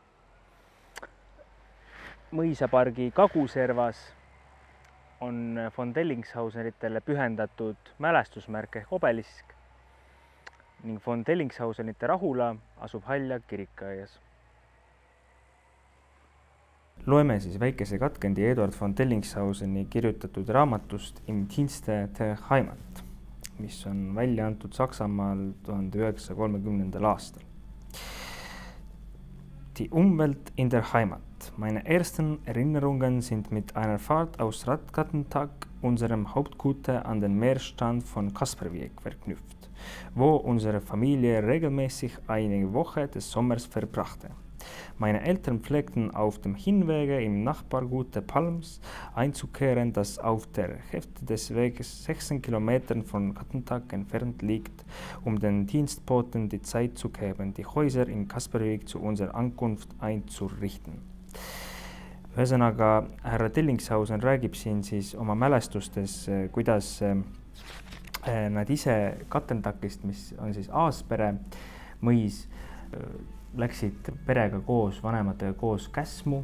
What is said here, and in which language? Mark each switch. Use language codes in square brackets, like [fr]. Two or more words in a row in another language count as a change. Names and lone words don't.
[et] Mõisapargi kaguservas on von Dellingshausenitele pühendatud mälestusmärk ehk obelisk ning von Dellingshausenite rahula asub Halja kirikuaias. Loeme siis väikese katkendi Eduard von Dellingshauseni kirjutatud raamatust Im Dienste der Heimat, mis on välja antud Saksamaal 1930. aastal. [de] Die Umwelt in der Heimat. Meine ersten Erinnerungen sind mit einer Fahrt aus Radkattentag, unserem Hauptgute an den Meerstrand von Kasperwiek verknüpft, wo unsere Familie regelmäßig eine Woche des Sommers verbrachte. Meine Eltern pflegten auf dem Hinwege im Nachbargute Palms einzukehren, das auf der Hälfte des Weges 16 Kilometern von Kattentag entfernt liegt, um den Dienstboten die Zeit zu geben, die Häuser in Kasperwiek zu unserer Ankunft einzurichten. [et] Ühesõnaga, härra Dellingshausen räägib siin siis oma mälestustes, kuidas nad ise Kattentakist, mis on siis Aaspere mõis, läksid perega koos, vanematega koos Käsmu.